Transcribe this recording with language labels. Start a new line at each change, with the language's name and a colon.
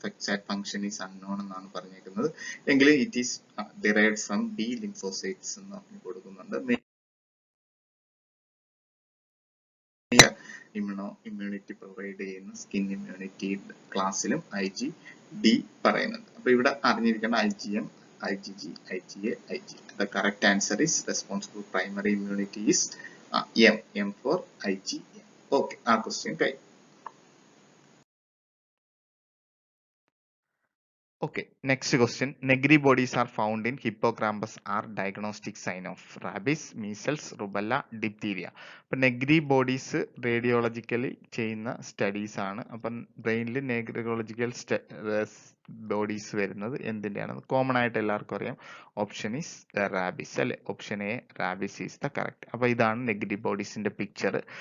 English: exact function is unknown
Malayalam: എന്നാണ് പറഞ്ഞേക്കുന്നത്. എങ്കിലും
English: it is derived from B lymphocytes
Malayalam: എന്ന് പറഞ്ഞു കൊടുക്കുന്നുണ്ട്. ഇമ്മ്യൂണിറ്റി പ്രൊവൈഡ് ചെയ്യുന്ന സ്കിൻ ഇമ്മ്യൂണിറ്റി ക്ലാസ്സിലും IgD പറയുന്നുണ്ട്. അപ്പൊ ഇവിടെ അറിഞ്ഞിരിക്കേണ്ട IgM, IgG, IgA, IgE.
English: The correct answer is responsible primary immunity is M for IgM.
Malayalam: Okay, ആ ക്വസ്റ്റ്യൻ കഴിഞ്ഞു.
English: Okay, next question. Negri bodies are found in hippocampus are diagnostic sign of rabies, measles, rubella, diphtheria.
Malayalam: അപ്പം Negri bodies റേഡിയോളജിക്കലി ചെയ്യുന്ന studies ആണ്. അപ്പം ബ്രെയിനിൽ നെഗ്രിയോളജിക്കൽ bodies വരുന്നത് എന്തിൻ്റെയാണ്? Common ആയിട്ട് എല്ലാവർക്കും അറിയാം. ഓപ്ഷൻ ഈസ് റാബിസ് അല്ലെ?
English: Option A rabies is the correct.
Malayalam: അപ്പോൾ ഇതാണ് നെഗ്രി ബോഡീസിന്റെ പിക്ചർ.